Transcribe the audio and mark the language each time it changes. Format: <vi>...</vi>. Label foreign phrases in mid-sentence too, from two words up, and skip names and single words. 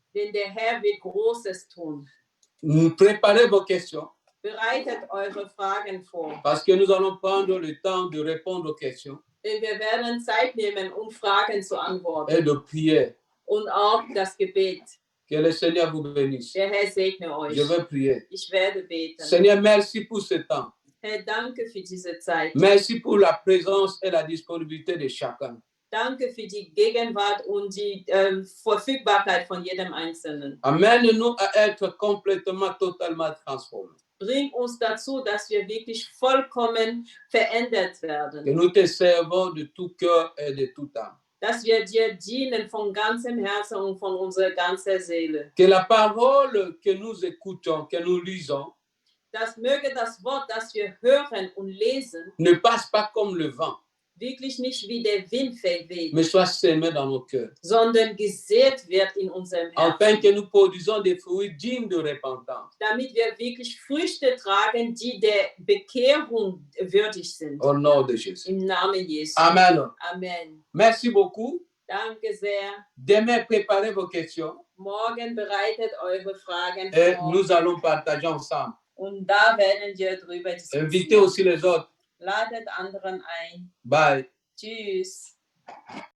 <de>denn der Herr wird Großes tun.</de> <fr>Préparez vos questions,</fr> <de>Bereitet eure Fragen vor,</de> <fr>parce que nous allons prendre le temps de répondre aux questions</fr> <de>denn wir werden Zeit nehmen, um Fragen zu antworten</de> <fr>et de prier.</fr> <de>und auch das Gebet.</de> <fr>Que le Seigneur vous bénisse.</fr> <de>Der Herr segne euch.</de> <fr>Je vais prier.</fr> <de>Ich werde beten.</de> <fr>Seigneur, merci pour ce temps.</fr> <de>Herr, danke für diese Zeit.</de> <fr>Merci pour la présence et la disponibilité de chacun.</fr> <de>Danke für die Gegenwart und die Verfügbarkeit von jedem Einzelnen.</de> <fr>Amène-nous à être complètement, totalement transformés.</fr> <de>Bring uns dazu, dass wir wirklich vollkommen verändert</de> <fr>Que</fr> <de>werden.</de> <fr>nous te servons de tout cœur et de toute âme.</fr> <de>Dass wir dir dienen von ganzem Herzen und von unserer ganzen Seele.</de> <fr>Que la parole que nous écoutons, que nous lisons,</fr> <de>Das möge das Wort, das wir hören und lesen,</de> <fr>ne passe pas comme le vent,</fr> <de>wirklich nicht wie der Wind verweht,</de> <fr>mais soit semé dans nos cœurs.</fr> <de>sondern gesät wird in unserem</de> <fr>Afin</fr> <de>Herzen.</de> <fr>que nous produisons des fruits dignes de repentance.</fr> <de>Damit wir wirklich Früchte tragen, die der Bekehrung würdig sind.</de> <fr>Au nom de Jésus.</fr> <de>Im Namen Jesu. Amen. Amen.</de> <fr>Merci beaucoup.</fr> <de>Danke sehr.</de> <fr>Demain, préparez vos questions</fr> <de>Morgen bereitet eure Fragen</de> <fr>et</fr> <de>vor.</de> <fr>nous allons partager ensemble.</fr> <de>Und da werden wir drüber</de> <fr>Invitez</fr> <de>diskutieren.</de> <fr>aussi les autres.</fr> <de>Ladet anderen ein. Bye. Tschüss.</de>